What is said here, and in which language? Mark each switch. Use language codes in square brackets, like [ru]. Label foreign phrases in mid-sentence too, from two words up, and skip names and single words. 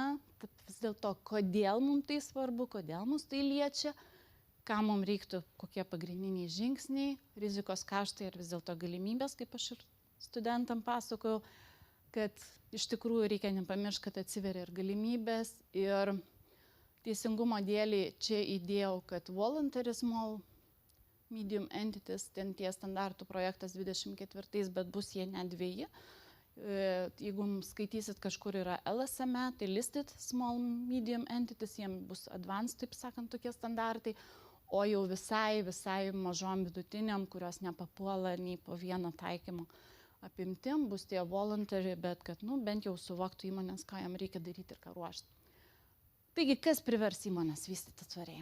[lt] Taip vis dėlto, kodėl mums tai svarbu, kodėl mus tai liečia, ką mums reiktų, kokie pagrindiniai žingsniai, rizikos kaštai ir vis dėlto galimybės, kaip aš ir studentam pasakojau, kad iš tikrųjų reikia nepamiršti, kad atsiveria ir galimybės. Ir teisingumo dėlį čia įdėjau, kad [en] voluntary small medium entities, [lt] ten tie standartų projektas 24, bet bus jie ne 2. Jeigu skaitysit, kažkur yra LSME, tai [en] listed small medium entities, [lt] jiems bus advanced, taip sakant, tokie standartai. O jau visai mažom vidutiniam, kurios nepapuola nei po vieną taikymo apimtim, bus tie voluntary, bet kad bent jau suvoktų įmonės, ką jam reikia daryti ir ką ruošti. Taigi, kas privers įmonės vystyti tvariai?